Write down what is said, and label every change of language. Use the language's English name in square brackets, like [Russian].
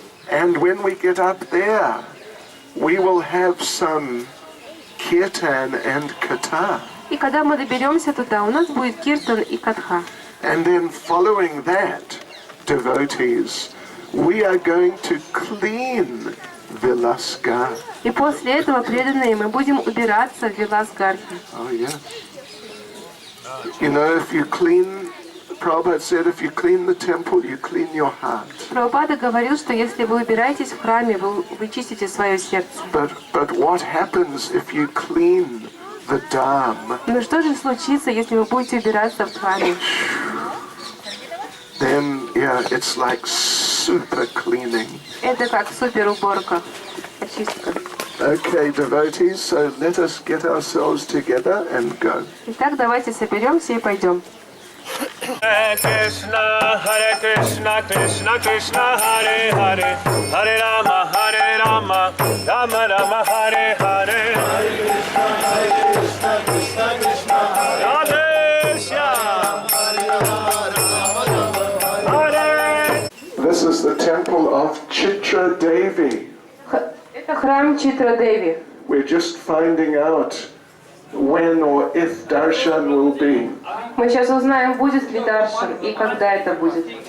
[English] And when we get up there, we will have some kirtan and katha. [Russian] И когда мы доберемся туда, у нас будет киртан и катха. [English] And then following that, devotees, we are going to clean Vilasgar. [Russian] И после этого, преданные, мы будем убираться в Виласгарке. [English] Oh, yes. You know, if you clean, Prabhupada said, if you clean the temple, you clean your heart. [Russian] Прабхупада говорил, что если вы убираетесь в храме, вы чистите свое сердце. [English] But what happens if you clean the dham? [Russian] Но что же случится, если вы будете убираться в храме? [English] Then, yeah, it's like super cleaning. [Russian] Это как супер уборка, очистка. [English] Okay, devotees, so let us get ourselves together and go. [Russian] Итак, давайте соберемся и пойдем. [Sanskrit] Hare Krishna, Krishna Krishna, Hare Hare, Hare Rama, Rama Rama, Hare Hare. Hare Krishna, Krishna, Radhe Shyam. Hare. [English] This is the temple of Chitra Devi. [Russian] Это храм Читра-Деви. [English] We're just finding out when or if darshan will be. [Russian] Мы сейчас узнаем, будет ли даршан и когда это будет.